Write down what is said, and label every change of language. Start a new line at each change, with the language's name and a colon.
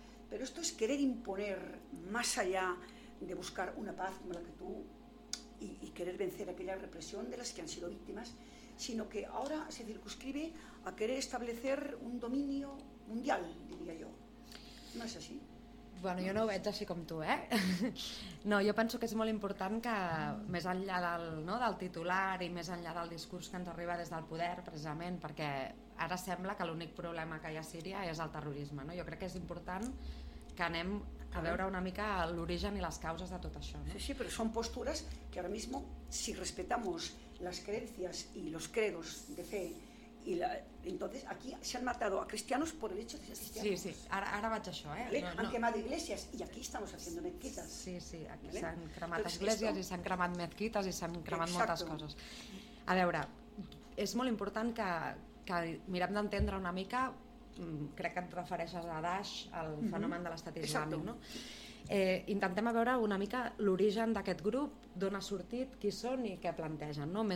Spanish: Pero esto es querer imponer, más allá de buscar una paz como la que tú, y querer vencer aquella represión de las que han sido víctimas, sino que ahora se circunscribe a querer establecer un dominio mundial,
Catalan: diria jo. No és així? Bueno, jo no ho veig així com tu, eh? No, jo penso que és molt important que, més enllà del, no, del titular i més enllà del discurs que ens arriba des del poder, precisament, perquè ara sembla que l'únic problema que hi ha a Síria és el terrorisme, no? Jo crec que és important que anem a veure una mica l'origen i les causes de tot això. No? Sí, sí, però són postures que
Spanish: ara mismo, si respetamos las creencias y los credos de fe, y la, entonces aquí se han matado a cristianos por el hecho de ser cristianos.
Catalan: Sí, sí, ara vaig a això, eh?
Spanish: ¿Vale? No, han quemado iglesias y aquí estamos haciendo mezquitas. Sí, sí, aquí ¿vale?
Catalan: S'han cremat esglésies i s'han cremat mezquitas i s'han cremat moltes coses. A veure, és molt important que mirem d'entendre una mica, crec que et refereixes a Daesh, al fenomen de l'estat islàmic, no? Intentem veure una mica l'origen d'aquest grup, d'on ha sortit, qui són i què plantegen, no?